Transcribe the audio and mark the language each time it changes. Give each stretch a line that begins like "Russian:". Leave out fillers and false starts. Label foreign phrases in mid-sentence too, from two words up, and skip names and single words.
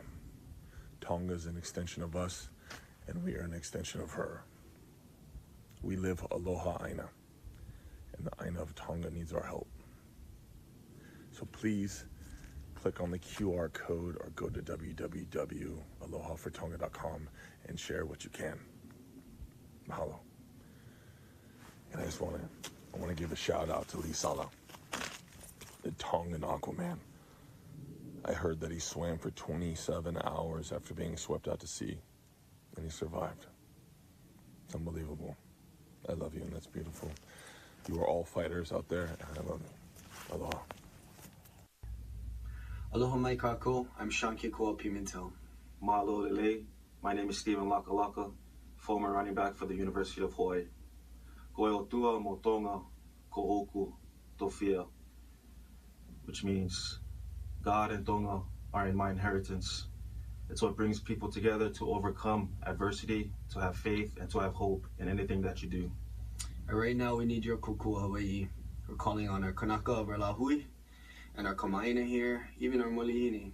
English: Tonga is an extension of us, and we are an extension of her. We live
Hawaiian: Aloha Aina,
English: and the Aina of Tonga needs our help. So please click on the QR code or go to www.aloha4tonga.com and share what you can. Mahalo. And I want to give a shout out to Lisala, the Tongan Aquaman. I heard that he swam for 27 hours after being swept out to sea, and he survived. It's unbelievable. I love you, and that's beautiful. You are all fighters out there, and I love you. Aloha.
Hawaiian: Aloha mai kākou.
English: I'm Sean Kikoa Pimentel.
Hawaiian: Mahalo lele.
English: My name is Stephen Lakalaka, former running back for the University of Hawaii.
Tongan: Koe o tua mo Tonga ko oku tofia,
English: which means God and Tonga are in my inheritance. It's what brings people together to overcome adversity, to have faith, and to have hope in anything that you do. And right now we need your Kokua Hawaii. We're calling on our Kanaka of our Lahui and our Kamaina here, even our Molihini.